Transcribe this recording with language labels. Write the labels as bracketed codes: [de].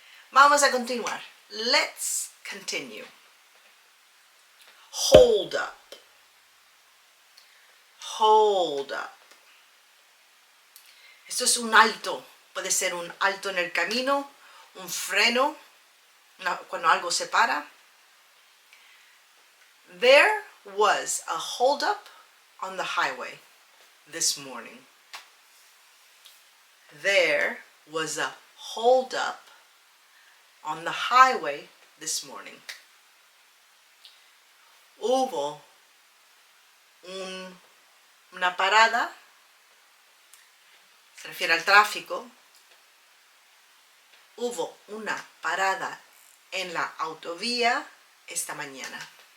[es] Vamos a continuar. [en] Let's continue. Hold up. Hold up. [es] Esto es un alto. Puede ser un alto en el camino, un freno, cuando algo se para. [en] There was a hold up on the highway this morning. There was a hold up on the highway this morning. [es] Hubo una parada, se refiere al tráfico. Hubo una parada en la autovía esta mañana.